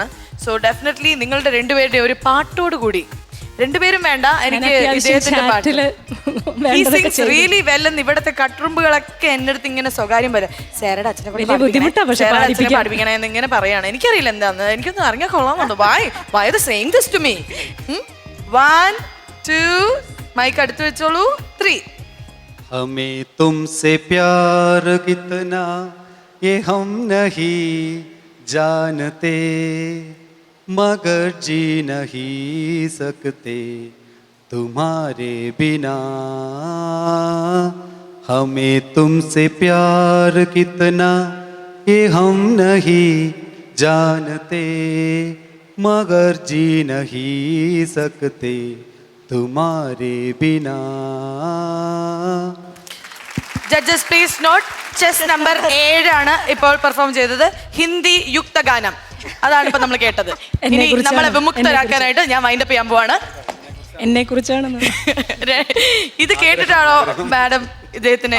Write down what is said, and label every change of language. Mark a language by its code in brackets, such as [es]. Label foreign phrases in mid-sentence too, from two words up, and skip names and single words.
[en] so definitely [ml] നിങ്ങളുടെ രണ്ടുപേരുടെ ഒരു പാട്ടോട് കൂടി, രണ്ടുപേരും വേണ്ട, എനിക്ക് ഇദ്ദേഹത്തിന്റെ പാട്ട് [en] really well [ml] എന്ന് ഇവിടുത്തെ കട്ടുറുമ്പുകളൊക്കെ എന്റെ അടുത്ത് ഇങ്ങനെ സ്വകാര്യം പോലെ സാരയുടെ അച്ഛനെ പഠിപ്പിക്കണേ എന്ന് ഇങ്ങനെ പറയാണ്. എനിക്കറിയില്ല എന്താന്ന്, എനിക്കൊന്നും അറിഞ്ഞാൽ കൊള്ളാമുണ്ടോ. [en] why the saying this to me. 1 2 [ml] മൈക്ക് അടുത്ത് വെച്ചോളൂ. [en] 3. [hi] हमें तुमसे प्यार कितना ये हम नहीं जानते मगर जी नहीं सकते तुम्हारे बिना हमें तुमसे प्यार कितना ये हम नहीं जानते मगर जी नहीं सकते तुम्हारे बिना. [en] judges please note. chest number [ml] 7 ആണ് ഇപ്പോൾ പെർഫോം ചെയ്തത്. ഹിന്ദി യുക്തഗാനം, അതാണ് ഇപ്പൊ നമ്മൾ കേട്ടത്. ഇനി നമ്മളെ വിമുക്തരാക്കാനായിട്ട് ഞാൻ വൈൻഡപ്പ് ചെയ്യാൻ പോവാണ്. എന്നെ കുറിച്ചാണ് ഇത് കേട്ടിട്ടാണോ മാഡം ഇദ്ദേഹത്തിന്